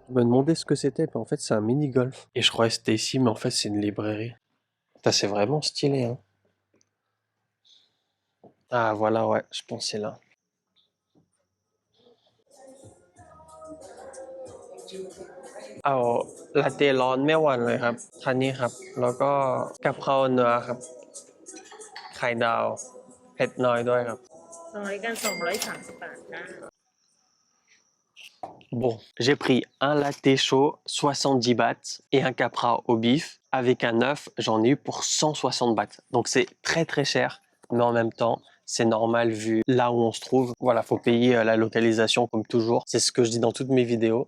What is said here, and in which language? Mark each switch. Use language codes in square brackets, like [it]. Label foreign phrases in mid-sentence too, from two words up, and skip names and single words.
[fr] Je me demandais ce que c'était, mais en fait, c'est un mini-golf. Et je croyais que c'était ici, mais en fait, c'est une librairie. Ça, c'est vraiment stylé, hein. Ah, voilà, ouais, je pense que c'est là. [th] Au latte ร้อนไม่หวานเลยครับคันนี้ครับแล้วก็กะเพราเนื้อครับไข่ดาวเผ็ดน้อยด้วยครับ น้อยกัน230 บาทนะ [fr] Bon, j'ai pris un latte chaud, 70 bahts, et un capra au bif. Avec un œuf, j'en ai eu pour 160 bahts. Donc c'est très très cher, mais en même temps, c'est normal vu là où on se trouve. Voilà, faut payer la localisation comme toujours. C'est ce que je dis dans toutes mes vidéos.